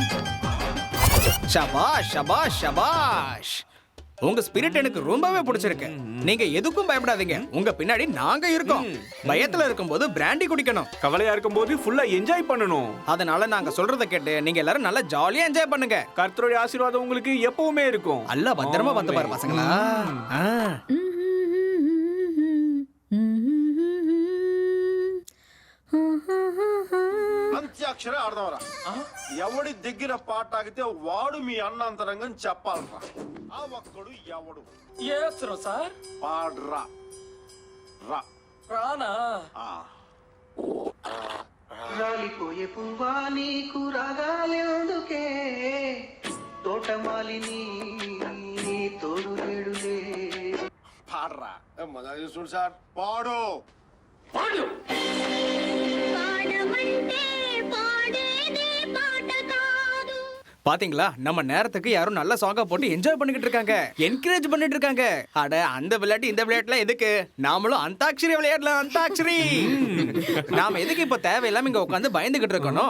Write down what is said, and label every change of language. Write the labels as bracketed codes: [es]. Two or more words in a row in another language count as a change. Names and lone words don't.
[ta] ஷபாஷ் ஷபாஷ் ஷபாஷ், உங்க ஸ்பிரிட் எனக்கு ரொம்பவே பிடிச்சிருக்கு. நீங்க எதுக்கும் பயப்படாதீங்க, உங்க பின்னாடி நாங்க இருக்கோம். பயத்துல இருக்கும்போது பிராண்டி குடிக்கணும், கவலையா இருக்கும்போது ஃபுல்லா என்ஜாய் பண்ணணும். அதனால நாங்க சொல்றத கேட்டு நீங்க எல்லாரும் நல்லா ஜாலியா என்ஜாய் பண்ணுங்க. கர்த்தருடைய ஆசீர்வாதம் உங்களுக்கு எப்பவுமே இருக்கும். அல்ல பத்திரமா பார்த்து பாரு பசங்களா. [te] అంత్యాక్షరే ఆడదాంరా. ఎవడి దగ్గర పాట ఆగితే వాడు మీ అన్నంతరంగం చెప్పాలరా. ఆ ఒక్కడు ఎవడు ఏసరు సార్ పాడ్రా రా రానా రాలిపోయే పువ్వా నీకు రాగాలేందుకే, తోటమాలిని తోడు లేడులే. పాడ్రా మజా చూడు సార్. పాడు పాడు [ta] பாத்தீங்களா, நம்ம நேரத்துக்கு யாரும் நல்ல சாங்கா போட்டு என்ஜாய் பண்ணிக்கிட்டு இருக்காங்க, என்கரேஜ் பண்ணிட்டு இருக்காங்க. அட அந்த விளையாட்டு இந்த விளையாட்டுலாம் எதுக்கு? நாமளும் அந்தாக்ஷரி விளையாடலாம். அந்தாக்ஷரி நாம எதுக்கு இப்ப தேவையில்லாம இங்க உட்காந்து பயந்துகிட்டு இருக்கணும்?